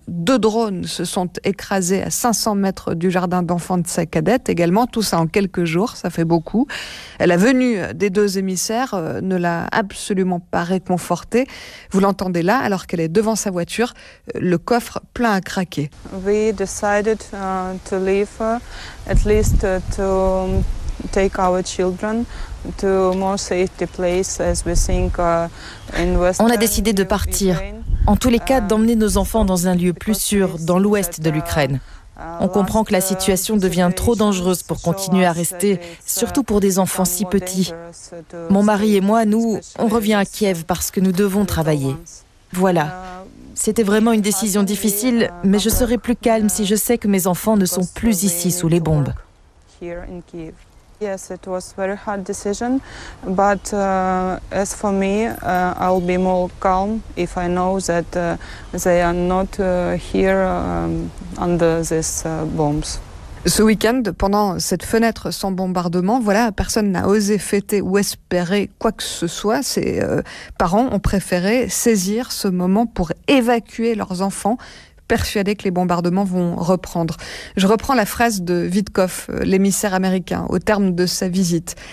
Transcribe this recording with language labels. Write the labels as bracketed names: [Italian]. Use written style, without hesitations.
[French] 2 drones se sont écrasés à 500 mètres du jardin d'enfants de sa cadette également. Tout ça en quelques jours, ça fait beaucoup. Elle a venue des 2 émissaires ne l'a absolument pas réconfortée. Vous l'entendez là, alors qu'elle est devant sa voiture, le coffre plein à craquer. [English] We decided to leave at least to take our children to more safety place as we think in Western. [French] On a décidé de partir, en tous les cas d'emmener nos enfants dans un lieu plus sûr dans l'ouest de l'Ukraine. On comprend que la situation devient trop dangereuse pour continuer à rester, surtout pour des enfants si petits. Mon mari et moi, nous, on revient à Kiev parce que nous devons travailler. Voilà. C'était vraiment une décision difficile, mais je serai plus calme si je sais que mes enfants ne sont plus ici sous les bombes. [English] Yes, it was very hard decision, but as for me, I'll be more calm if I know that they are not here under these bombs. [French] Ce week-end, pendant cette fenêtre sans bombardement, voilà, personne n'a osé fêter ou espérer quoi que ce soit. Ses parents ont préféré saisir ce moment pour évacuer leurs enfants, persuadé que les bombardements vont reprendre. Je reprends la phrase de Witkoff, l'émissaire américain, au terme de sa visite.